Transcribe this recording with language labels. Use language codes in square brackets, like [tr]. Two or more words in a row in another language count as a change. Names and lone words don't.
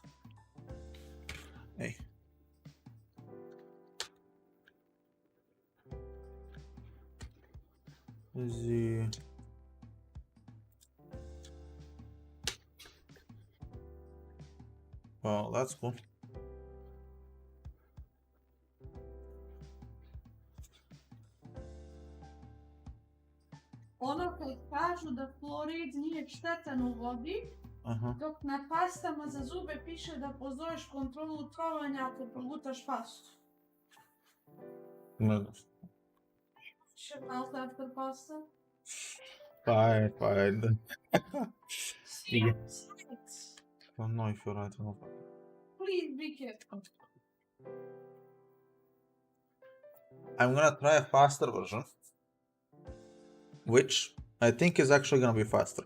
[en] Hey. Z. Well, that's cool. [sr] Ono kad kažu da fluorid nije štetan u vodi, dok na pastama za zube piše da pozoveš kontrolu trovanja ako progutaš pastu. [en] No. Should mouth after pasta? Fine. Yeah. I don't know if you're right or not. Please be careful. I'm gonna try a faster version, which I think is actually gonna be faster.